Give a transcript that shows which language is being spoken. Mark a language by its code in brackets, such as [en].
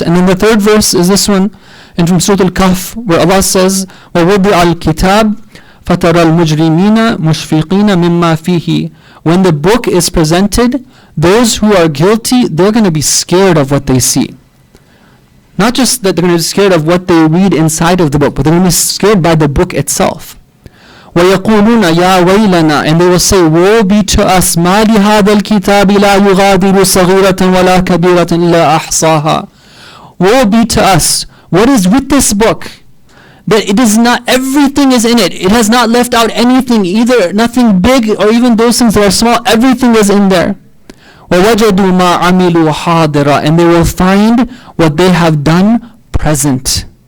[en] And then the third verse is this one, and from Surah Al-Kahf, where Allah says, [ar] وَوُضِعَ الْكِتَابِ فَتَرَى الْمُجْرِمِينَ مُشْفِقِينَ مِمَّا فِيهِ. [en] When the book is presented, those who are guilty, they're going to be scared of what they see. Not just that they're going to be scared of what they read inside of the book, but they're going to be scared by the book itself. [ar] وَيَقُولُونَ يَا وَيْلَنَا, [en] and they will say, woe be to us, [ar] مَا لِهَذَا الْكِتَابِ لَا يُغَادِرُ صَغِيرَةً وَلَا كَبِيرَةً إِلَّا أَحْصَاهَا. [en] Woe be to us. What is with this book? That it is not, everything is in it. It has not left out anything, either nothing big or even those things that are small. Everything is in there. [ar] وَوَجَدُوا مَا عَمِلُوا حَاضِرًا, [en] and they will find what they have done present.